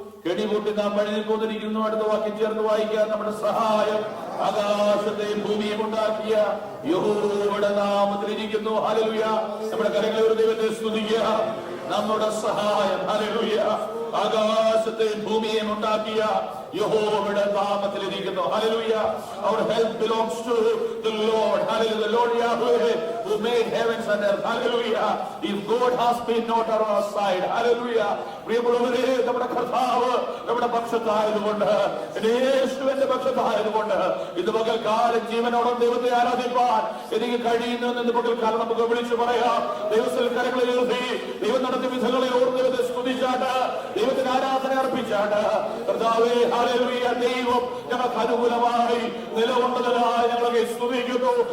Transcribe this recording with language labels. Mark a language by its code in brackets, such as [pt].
[ml] കെടിപൊട്ടി നാം വഴുതിപ്പോന്നിരിക്കുന്നു. അടുത്ത വാക്യം ചേർന്ന് വായിക്കാൻ നമ്മുടെ സഹായം ആകാശത്തെയും ഭൂമിയും ഉണ്ടാക്കിയ യഹോവയുടെ നാമത്തിലിരിക്കുന്നു. ഹല്ലേലൂയ. നമ്മുടെ കരങ്ങളെ ഒരു ദൈവത്തെ സ്തുതിക്കുക. നമ്മുടെ സഹായം ഹല്ലേലൂയ ആകാശത്തെയും ഭൂമിയെയും ഉണ്ടാക്കിയ യഹോവയുടെ നാമത്തിലിരിക്കുന്നു. Hallelujah. [en] Our help belongs to the Lord. Hallelujah. The Lord Yahweh who made heavens and earth. Hallelujah. If God has been not on our side. Hallelujah. [ml] പ്രിയമുള്ളവരെ, നമ്മുടെ കർത്താവ് നമ്മുടെ പക്ഷത്തായതുകൊണ്ട്, യേശുവിന്റെ പക്ഷത്തായതുകൊണ്ട് ഇന്ന് പകൽക്കാലം ജീവനോടും ദൈവത്തെ ആരാധിപ്പാൻ എനിക്ക് കഴിയുന്നു എന്ന് പകൽക്കാലം നമുക്ക് വിളിച്ചു പറയാം. ദൈവത്തിൽ കരങ്ങളിൽ എഴുതി ദൈവം നടത്തിയ വിധങ്ങളെ ഓർത്ത് ദൈവത്തെ സ്തുതിച്ചാട്ട്, ദൈവത്തിന് ആരാധന അർപ്പിച്ചാട്ട്, കർത്താവേ ഹല്ലേലൂയ, ദൈവം ഞങ്ങൾക്ക് അനുകൂലമായി നിലകൊണ്ടതിനായി ഞങ്ങളെ സ്തുതിക്കുന്നു.